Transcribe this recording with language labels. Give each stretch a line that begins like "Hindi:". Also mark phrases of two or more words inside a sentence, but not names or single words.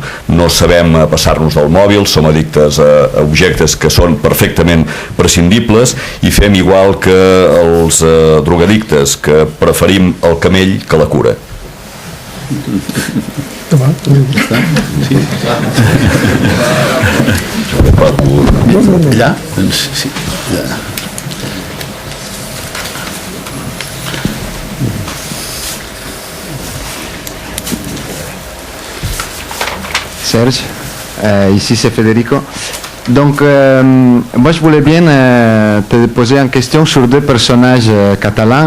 Catalan: No sabem passar-nos del mòbil, som addictes a objectes que són perfectament prescindibles i fem igual que els drogadictes, que preferim el camell que la cura. Allà? Sí.
French: Serge, ici c'est Federico. Donc, moi je voulais bien te poser une question sur deux personnages catalans.